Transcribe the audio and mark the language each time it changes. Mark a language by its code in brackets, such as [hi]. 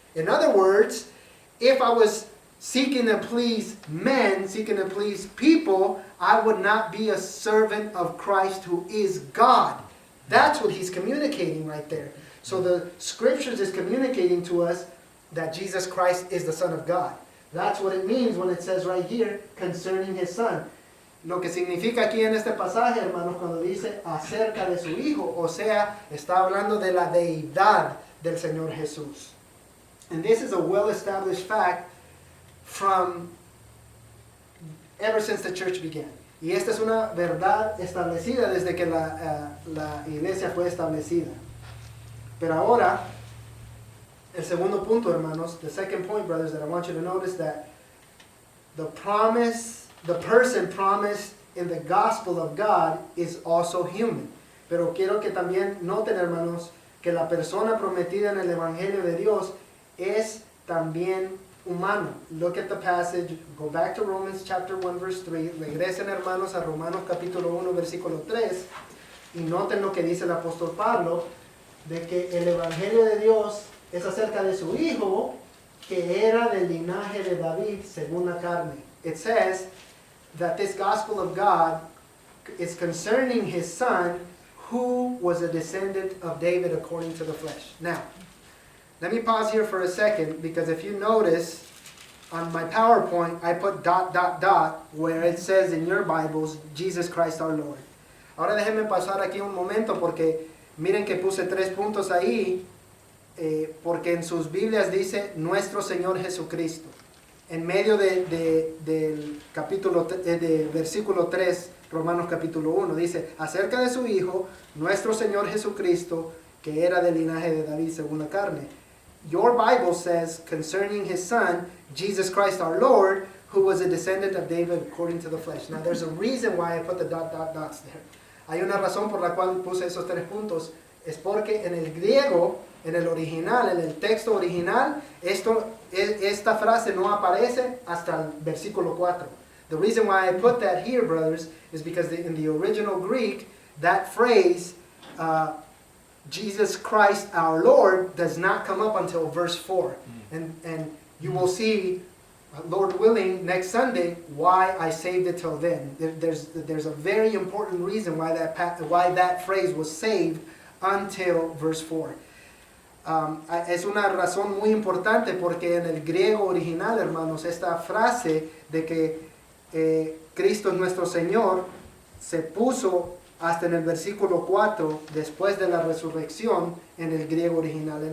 [en] In other words, if I was seeking to please men, seeking to please people, I would not be a servant of Christ who is God. That's what he's communicating right there. So the scriptures is communicating to us that Jesus Christ is the Son of God. That's what it means when it says right here concerning his Son. [es] Lo que significa aquí en este pasaje, hermanos, cuando dice acerca de su Hijo, o sea, está hablando de la deidad del Señor Jesús. [en] And this is a well-established fact from ever since the church began. [es] Y esta es una verdad establecida desde que la iglesia fue establecida. Pero ahora, el segundo punto, hermanos, [en] the second point, brothers, that I want you to notice that the person promised in the gospel of God is also human. [es] Pero quiero que también noten, hermanos, que la persona prometida en el evangelio de Dios es también humano. [en] Look at the passage. Go back to Romans chapter 1 verse 3. [es] Regresen, hermanos, a Romanos capítulo 1 versículo 3 y noten lo que dice el apóstol Pablo de que el evangelio de Dios es acerca de su hijo que era del linaje de David según la carne. [en] It says that this gospel of God is concerning his son who was a descendant of David according to the flesh. Now, let me pause here for a second because if you notice on my PowerPoint I put ... where it says in your Bibles Jesus Christ our Lord. [es] Ahora déjenme pasar aquí un momento porque miren que puse 3 puntos ahí porque en sus Biblias dice nuestro Señor Jesucristo. En medio del versículo 3, Romanos capítulo 1, dice acerca de su Hijo, nuestro Señor Jesucristo, que era del linaje de David según la carne. [en] Your Bible says concerning his Son, Jesus Christ our Lord, who was a descendant of David according to the flesh. Now there's a reason why I put the dots there. [es] Hay una razón por la cual puse esos 3 puntos. Es porque en el griego, en el original, en el texto original, esta frase no aparece hasta el versículo 4. [en] The reason why I put that here, brothers, is because in the original Greek, that phrase, Jesus Christ our Lord, does not come up until verse 4. And you will see, Lord willing, next Sunday, why I saved it till then. There's a very important reason why that phrase was saved until verse 4. [es] Es una razón muy importante porque en el griego original, hermanos, esta frase de que Cristo es nuestro Señor se puso hasta en el versículo 4 después de la resurrección en el griego original.